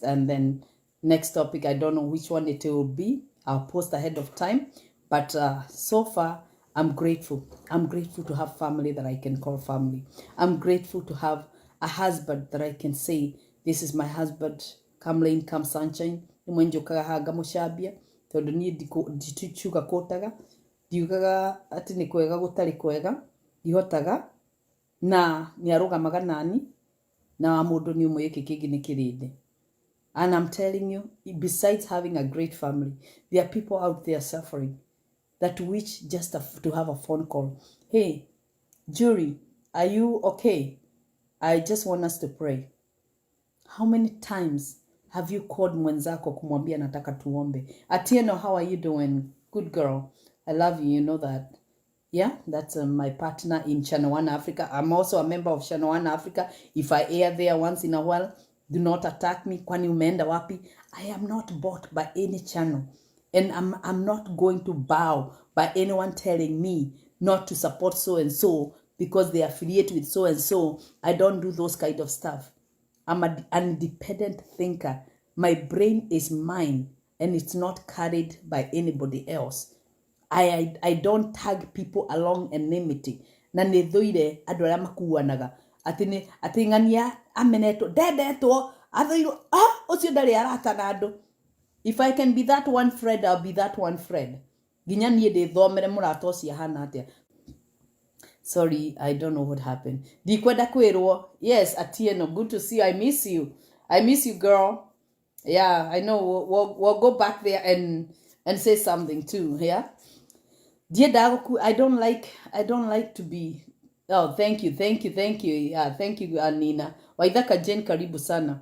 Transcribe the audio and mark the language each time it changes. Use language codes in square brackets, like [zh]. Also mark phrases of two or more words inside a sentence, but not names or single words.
[en] And then next topic, I don't know which one it will be. I'll post ahead of time. But so far, I'm grateful. I'm grateful to have family that I can call family. I'm grateful to have a husband that I can say, this is my husband. Come rain, come sunshine. [ki] Nimwe njokaga hanga mucambia tondu nie ndituchuga kotaga ndiugaga ati ni kwega gutari kwega ndihotaga na niarugamaga nani na mundu ni umwe iki kingi ni kirinde. [en] And I'm telling you, besides having a great family, there are people out there suffering that wish just to have a phone call. Hey, Jury, are you okay? I just want us to pray. How many times have you called [sw] mwenzako kumwambia nataka tuombe? [en] Atieno, how are you doing? Good girl. I love you, you know that. Yeah, that's my partner in Channel 1 Africa. I'm also a member of Channel 1 Africa. If I air there once in a while, do not attack me. [sw] Kwani umeenda wapi? [en] I am not bought by any channel. And I'm not going to bow by anyone telling me not to support so and so because they affiliate with so and so. I don't do those kind of stuff. I'm an independent thinker. My brain is mine and it's not carried by anybody else. I don't tag people along enmity. [ki] Na nethoire andu aria makuanaga ati ngania amenetwo ndendetwo athoirwo ucio ndari arata na andu. [en] If I can be that one friend, I'll be that one friend. [ki] Ginya nie ndithomere murata ucio hana atia. [en] Sorry, I don't know what happened. [ki] Dikwenda kwirwo. Yes, Atieno, [en] good to see you. I miss you. I miss you, girl. Yeah, I know. We'll go back there and say something too. Yeah. Dear Dagoku, I don't like to be. Oh, thank you. Yeah, thank you, Nina. [sw] Waithaka Jen karibu sana.